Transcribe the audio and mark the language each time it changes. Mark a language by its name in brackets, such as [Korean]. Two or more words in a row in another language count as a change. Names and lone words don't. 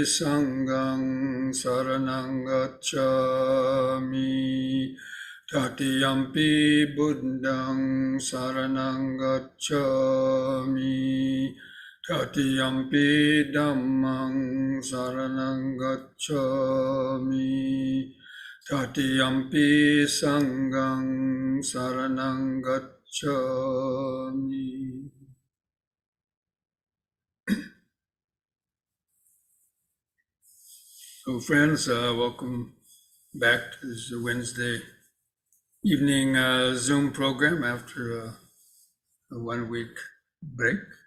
[Pali] Sanghaṃ Saraṇaṃ Gacchāmi, Tatiyampi Buddhaṃ Saraṇaṃ Gacchāmi, Tatiyampi Dhammang Saraṇaṃ Gacchāmi, Tatiyampi Sanghaṃ Saraṇaṃ Gacchāmi. [English] So friends, welcome back to this Wednesday evening Zoom program after a 1 week break.